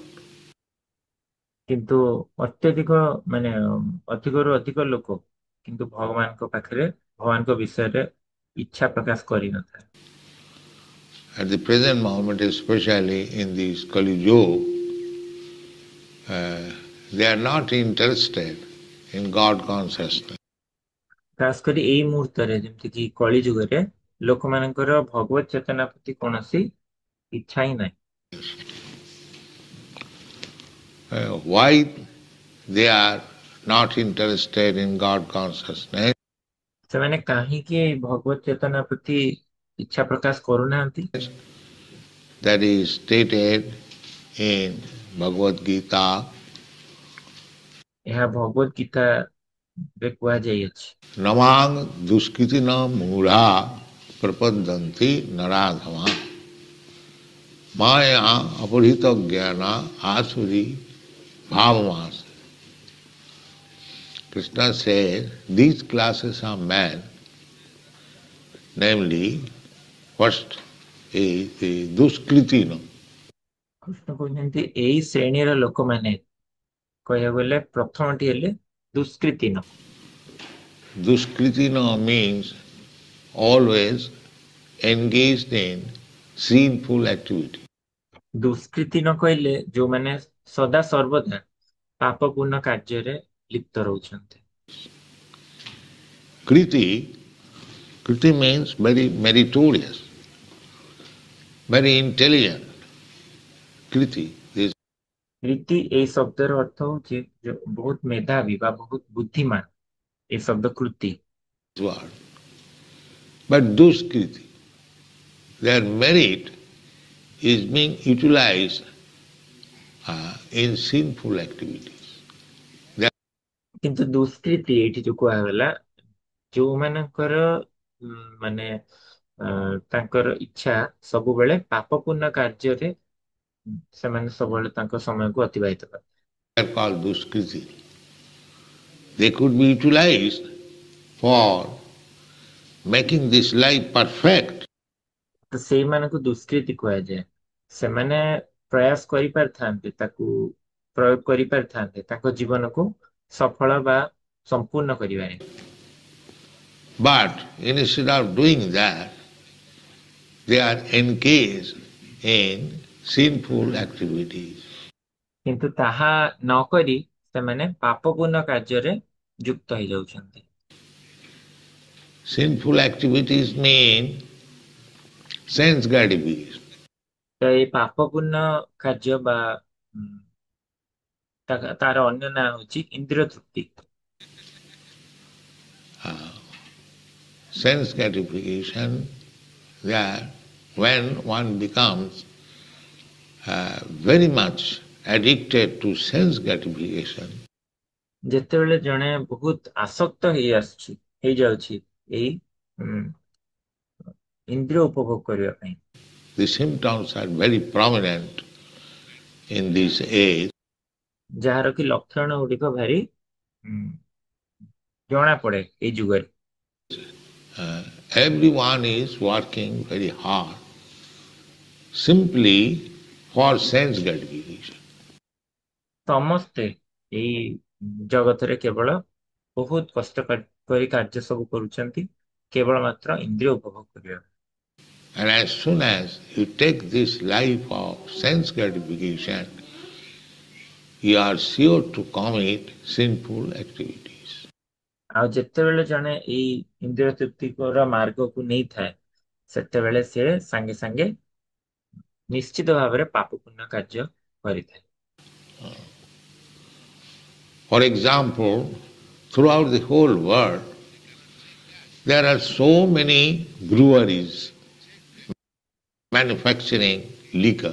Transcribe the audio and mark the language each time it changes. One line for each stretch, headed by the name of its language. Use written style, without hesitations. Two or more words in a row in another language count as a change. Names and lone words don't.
Odia: କିନ୍ତୁ ଅତ୍ୟଧିକ ମାନେ ଅଧିକରୁ ଅଧିକ ଲୋକ କିନ୍ତୁ ଭଗବାନଙ୍କ ପାଖରେ ଭଗବାନଙ୍କ ବିଷୟରେ ଇଚ୍ଛା ପ୍ରକାଶ କରିନଥାଏ।
English: At the present moment, especially in this Kali Yuga, they are not interested in God consciousness.
Odia: ଖାସ କରି ଏଇ ମୁହୂର୍ତ୍ତରେ ଯେମିତି କି କଳି ଯୁଗରେ ଲୋକମାନଙ୍କର ଭଗବତ ଚେତନା ପ୍ରତି କୌଣସି ଇଚ୍ଛା ହିଁ ନାହିଁ।
English: Why they are not interested in God consciousness?
Odia: ସେମାନେ କାହିଁକି ଏଇ ଭଗବତ ଚେତନା ପ୍ରତି ଇଚ୍ଛା ପ୍ରକାଶ କରୁନାହାନ୍ତି?
English: That is stated in Bhagavad Gita.
Odia: ଏହା ଭଗବତ ଗୀତାରେ କୁହାଯାଇଅଛି।
Sanskrit: नमां दुष्कृतिनो मूढा प्रपद्यन्ते नराधमा माया अपहृत ज्ञाना आसुरी भावमाः.
English: Krishna says these classes of men, namely, first is the duskritina.
Odia: କୃଷ୍ଣ କହୁଛନ୍ତି ଏଇ ଶ୍ରେଣୀର ଲୋକମାନେ କହିବାକୁ ଗଲେ ପ୍ରଥମଟି ହେଲେ ଦୁଷ୍କୃତିନ।
English: Duskritina means always engaged in sinful activity.
Odia: ଦୁଷ୍କୃତିନ କହିଲେ ଯୋଉମାନେ ସଦା ସର୍ବଦା ପାପପୂର୍ଣ୍ଣ କାର୍ଯ୍ୟରେ ଲିପ୍ତ ରହୁଛନ୍ତି।
English: Kriti means very meritorious, very intelligent. Kriti is
Odia: କୀର୍ତ୍ତି ଏଇ ଶବ୍ଦର ଅର୍ଥ ହଉଛି ବହୁତ ମେଧାବୀ ବା ବହୁତ ବୁଦ୍ଧିମାନ, ଏ ଶବ୍ଦ କୃତି।
English: word. But Duskriti, their merit is being utilized in sinful activities.
Odia: କିନ୍ତୁ ଦୁଷ୍କୃତି ଏଇଠି ଯୋଉ କୁହାଗଲା ଯୋଉମାନଙ୍କର ମାନେ ତାଙ୍କର ଇଚ୍ଛା ସବୁବେଳେ ପାପପୂର୍ଣ୍ଣ କାର୍ଯ୍ୟରେ ସେମାନେ ସବୁବେଳେ ତାଙ୍କ ସମୟକୁ ଅତିବାହିତ କରନ୍ତି।
English: They are called Duskriti. They could be utilized for making this life perfect.
Odia: ତ ସେଇମାନଙ୍କୁ ଦୁଷ୍କୃତି କୁହାଯାଏ। ସେମାନେ ପ୍ରୟାସ କରିପାରିଥାନ୍ତି, ତାକୁ ପ୍ରୟୋଗ କରିପାରିଥାନ୍ତି ତାଙ୍କ ଜୀବନକୁ ସଫଳ ବା ସମ୍ପୂର୍ଣ୍ଣ କରିବାରେ।
English: But instead of doing that, they are engaged in sinful activities.
Odia: କିନ୍ତୁ ତାହା ନ କରି ସେମାନେ ପାପପୂର୍ଣ୍ଣ କାର୍ଯ୍ୟରେ ଯୁକ୍ତ ହେଇଯାଉଛନ୍ତି।
English: Sinful activities mean sense gratification.
Odia: ତ ଏଇ ପାପପୂର୍ଣ୍ଣ କାର୍ଯ୍ୟ ବା ତାର ଅନ୍ୟ ନାଁ ହଉଛି ଇନ୍ଦ୍ରିୟ ତୃପ୍ତି।
English: Sense gratification, that when one becomes very much addicted to sense gratification,
Odia: ଯେତେବେଳେ ଜଣେ ବହୁତ ଆସକ୍ତ ହେଇଯାଉଛି ଏଇ ଇନ୍ଦ୍ରିୟ ଉପଭୋଗ କରିବା ପାଇଁ,
English: the symptoms are very prominent in this age.
Odia: ଯାହାର କି ଲକ୍ଷଣ ଗୁଡ଼ିକ ଭାରି ଜଣା ପଡେ ଏଇ ଯୁଗରେ।
English: Everyone is working very hard simply for sense gratification.
Odia: ସମସ୍ତେ ଏଇ ଜଗତରେ କେବଳ ବହୁତ କଷ୍ଟ କରି କାର୍ଯ୍ୟ ସବୁ କରୁଛନ୍ତି କେବଳ ମାତ୍ର ଇନ୍ଦ୍ରିୟ ଉପଭୋଗ କରିବା।
English: And as soon as you take this life of sense gratification, you are sure to commit sinful activities.
Odia: ଆଉ ଯେତେବେଳେ ଜଣେ ଏଇ ଇନ୍ଦ୍ରିୟ ତୃପ୍ତିର ମାର୍ଗକୁ ନେଇଥାଏ ସେତେବେଳେ ସେ ସାଙ୍ଗେ ସାଙ୍ଗେ ନିଶ୍ଚିତ ଭାବରେ ପାପ ପୁଣ୍ୟ କାର୍ଯ୍ୟ କରିଥାଏ।
English: For example, throughout the whole world, there are so many breweries manufacturing liquor.